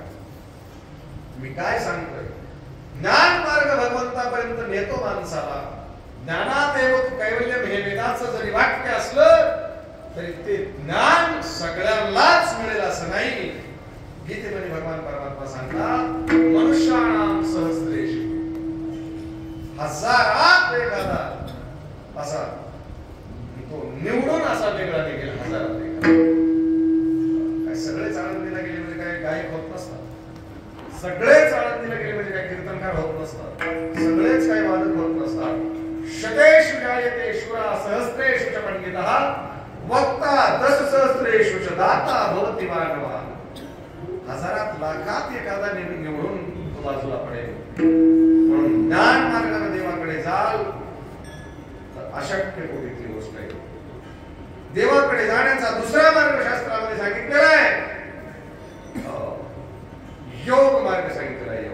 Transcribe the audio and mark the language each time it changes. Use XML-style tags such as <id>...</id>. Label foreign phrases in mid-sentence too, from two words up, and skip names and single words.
<mr>मी काय सांगतोय, ज्ञान मार्ग भगवंतापर्यंत नेतो माणसाला.</mr> <sa>ज्ञानादेव कैवल्यम</sa> <mr>हे वेदाचं जरी वाक्य असलं तरी ते ज्ञान सगळ्यांनाच मिळेल असं नाही. गीतेमध्ये भगवान परमात्मा सांगतात,</mr> <sa>मनुष्याणाम सहस्रेषु,</sa> <mr>हजारात एखादा असा तो निवडून असा वेगळा निघेल, हजारात एखादा. काय सगळेच आळंदीला गेले म्हणजे काय गायक होत नसतात, सगळेच आळंदीला गेले म्हणजे काय कीर्तनकार होत नसतात, सगळेच काय वादक होत नसतात.</mr> <sa>शतेषु जायते शूरा सहस्रेषु च पंडितः वक्ता दशसहस्रेषु च दाता भवति मानवः.</sa> <mr>हजारात लाखात एखादा निवडून तो बाजूला पडेल. म्हणून ज्ञान मार्गाने देवाकडे जाल तर अशक्य कोणतीही गोष्ट आहे. देवाकडे जाण्याचा दुसरा मार्ग शास्त्रामध्ये सांगितलेला आहे, योग मार्ग सांगितलेला आहे.</mr>